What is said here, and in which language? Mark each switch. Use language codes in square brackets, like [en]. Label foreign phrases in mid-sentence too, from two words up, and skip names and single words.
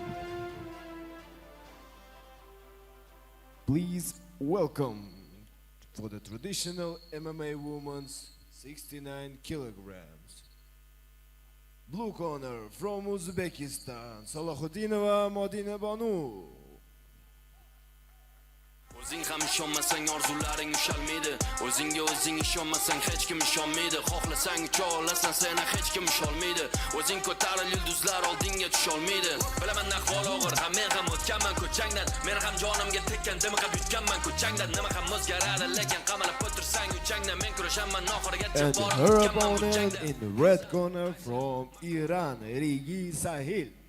[en] please welcome for the traditional MMA women's 69 kilograms. Blue corner from Uzbekistan, Salahuddinova Modina Banu. [uz] O'zing ham ishonmasang orzularing ushalmaydi. O'zingga o'zing ishonmasang hech kim ishonmaydi. Xohlasang ucha olasan, seni hech kim usholmaydi. O'zing ko'taril yulduzlar oldinga tusholmaydi. Bilaman ahvol og'ir, ham men ham o'tganman ko'changdan. Men ham jonimga tekkan dimiqab yutganman ko'changdan. Nima ham o'zgaradi, lekin qamalib o'tirsang uchangdan. Men kurashaman oxirigacha [en] And her opponent in the red corner from Iran, Rigi Sahil.